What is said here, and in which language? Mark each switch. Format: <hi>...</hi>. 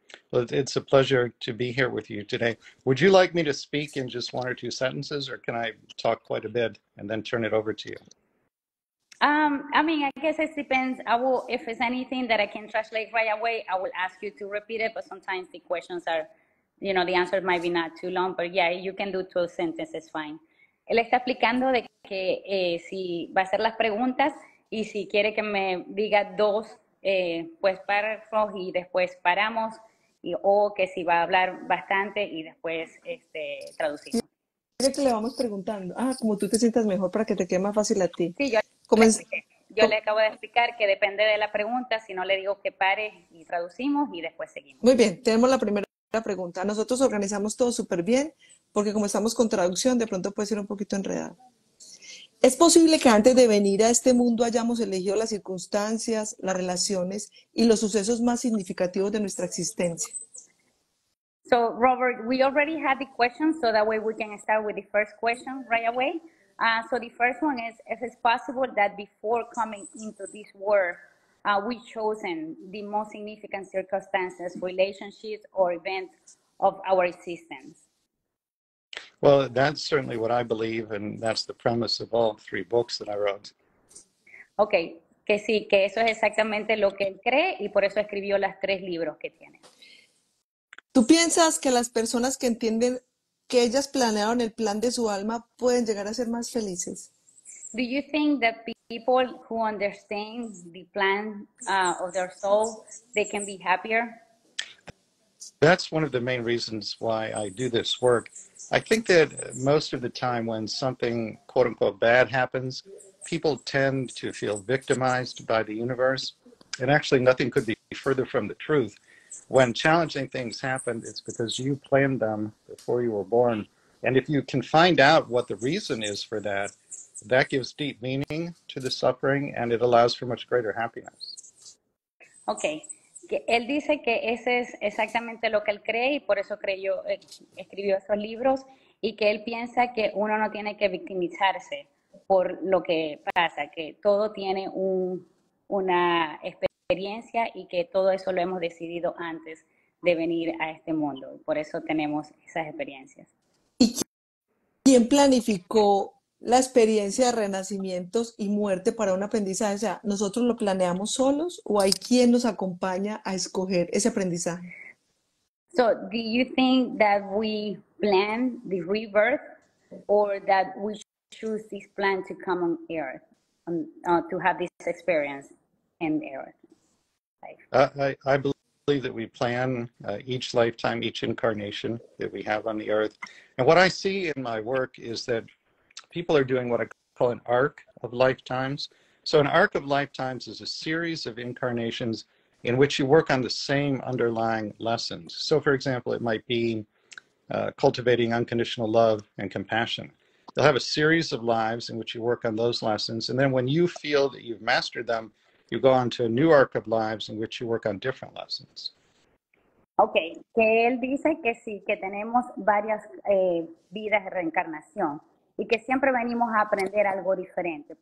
<en>Well, it's a pleasure to be here with you today. Would you like me to speak in just one or two sentences, or can I talk quite a bit and then turn it over to you? I mean, I guess it depends. I will, if it's anything that I can translate right away, I will ask you to repeat it. But sometimes the questions are, the answer might be not too long. But yeah, you can do 12 sentences, fine.</en> <es>Él está explicando de que si va a hacer las preguntas y si quiere que me diga dos pues párrafos y después paramos, o que si va a hablar bastante y después traducimos. Mira que le vamos preguntando. Ah, como tú te sientas mejor para que te quede más fácil a ti. Sí, yo le Comenz- expliqué. Yo le acabo de explicar que depende de la pregunta, si no le digo que pare y traducimos y después seguimos. Muy bien, tenemos la primera pregunta. Nosotros organizamos todo súper bien, porque como estamos con traducción, de pronto puede ser un poquito enredado. ¿Es posible que antes de venir a este mundo hayamos elegido las circunstancias, las relaciones y los sucesos más significativos de nuestra existencia?</es> <en>So, Robert, we already had the question, so that way we can start with the first question right away. So the first one is, if it's possible that before coming into this world, we chosen the most significant circumstances, relationships, or events of our existence. Well, that's certainly what I believe, and that's the premise of all three books that I wrote.</en> <es>Okay, que sí, que eso es exactamente lo que él cree y por eso escribió las 3 libros que tiene. ¿Tú piensas que las personas que entienden que ellas planearon el plan de su alma pueden llegar a ser más felices?</es> <en>Do you think that people who understand the plan of their soul, they can be happier? That's one of the main reasons why I do this work. I think that most of the time when something quote unquote bad happens, people tend to feel victimized by the universe. And actually, nothing could be further from the truth. When challenging things happen, it's because you planned them before you were born. And if you can find out what the reason is for that, that gives deep meaning to the suffering and it allows for much greater happiness. Okay.</en> <es>Que él dice que ese es exactamente lo que él cree y por eso escribió esos libros, y que él piensa que uno no tiene que victimizarse por lo que pasa, que todo tiene una experiencia y que todo eso lo hemos decidido antes de venir a este mundo. Y por eso tenemos esas experiencias. ¿Y quién planificó la experiencia de renacimientos y muerte para un aprendizaje? O sea, ¿nosotros lo planeamos solos o hay quien nos acompaña a escoger ese aprendizaje?</es> <en>So, do you think that we plan the rebirth, or that we choose this plan to come on earth, to have this experience in earth? I believe that we plan each lifetime, each incarnation that we have on the earth. And what I see in my work is that people are doing what I call an arc of lifetimes. So an arc of lifetimes is a series of incarnations in which you work on the same underlying lessons. So for example, it might be cultivating unconditional love and compassion. You'll have a series of lives in which you work on those lessons. And then when you feel that you've mastered them, you go on to a new arc of lives in which you work on different lessons.</en> <es>Okay, que él dice que sí, que tenemos varias vidas de reencarnación y que siempre venimos a aprender algo diferente.</es>